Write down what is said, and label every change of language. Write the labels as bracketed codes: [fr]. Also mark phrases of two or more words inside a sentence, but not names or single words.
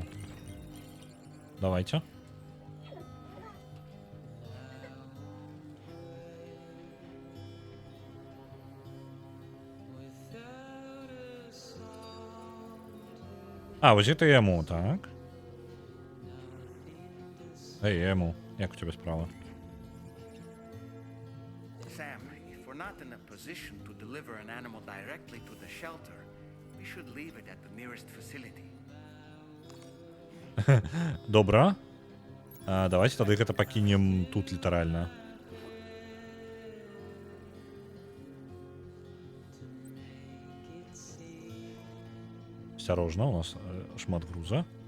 [be] Давайте. А, вось гэта яму, так. [uk] Эй, яму, як у тебе справа? [en] Sam, if we're not in a position to deliver an animal directly to the shelter, we should leave it at the nearest facility. [be] Добра. Давайте тады гэта пакінем тут літаральна. Осторожно, у нас шмат груза.